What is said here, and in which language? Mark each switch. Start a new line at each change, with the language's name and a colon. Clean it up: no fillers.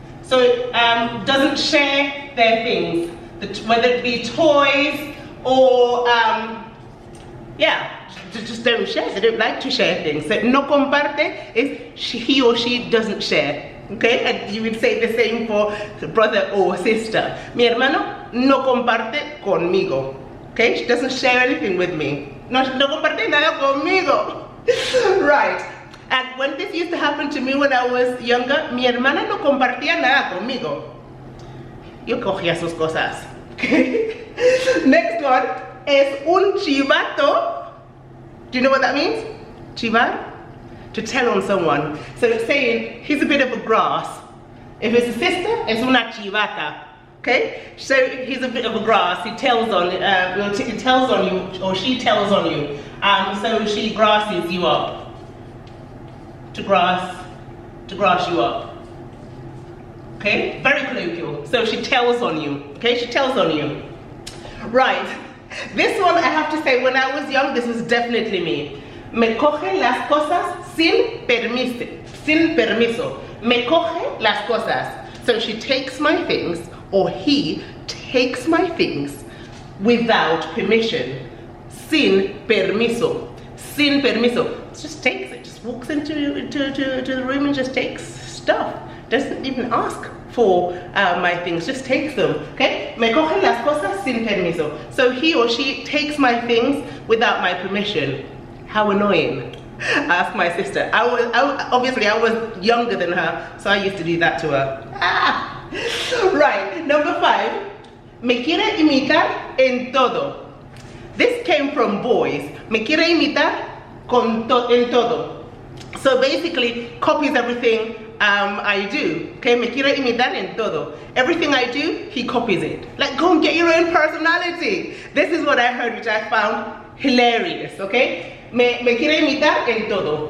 English: So doesn't share their things, whether it be toys or yeah, just don't share. They don't like to share things. So
Spanish: no comparte
English: is he or she doesn't share. Okay, and you would say the same for brother or sister.
Spanish: Mi hermano no comparte conmigo.
English: Okay, she doesn't share anything with me.
Spanish: No comparte nada conmigo.
English: Right. And when this used to happen to me when I was younger,
Spanish: mi hermana no compartía nada conmigo. Yo cogía sus cosas.
English: Okay. Next one
Spanish: es un chivato.
English: Do you know what that means? Chivar? To tell on someone. So it's saying he's a bit of a grass. If it's a sister, it's una chivata. Okay? So he's a bit of a grass. He tells on he tells on you, or she tells on you. So she grasses you up. To grass you up. Okay? Very colloquial. So she tells on you. Okay? She tells on you. Right. This one I have to say, when I was young, this was definitely me.
Spanish: Me coge las cosas sin permiso. Sin permiso. Me coge las cosas.
English: So she takes my things, or he takes my things without permission.
Spanish: Sin permiso. Sin permiso.
English: Just takes it. Just walks into the room and just takes stuff. Doesn't even ask for my things. Just takes them. Okay?
Spanish: Me coge las cosas sin permiso.
English: So he or she takes my things without my permission. How annoying. Ask my sister. Obviously I was younger than her, so I used to do that to her. Ah. Right, number 5.
Spanish: Me quiere imitar en todo.
English: This came from boys.
Spanish: Me quiere imitar en todo.
English: So basically copies everything I do. Okay,
Spanish: me quiere imitar en todo.
English: Everything I do, he copies it. Like, go and get your own personality. This is what I heard, which I found hilarious.
Spanish: Okay, me quiere imitar en todo.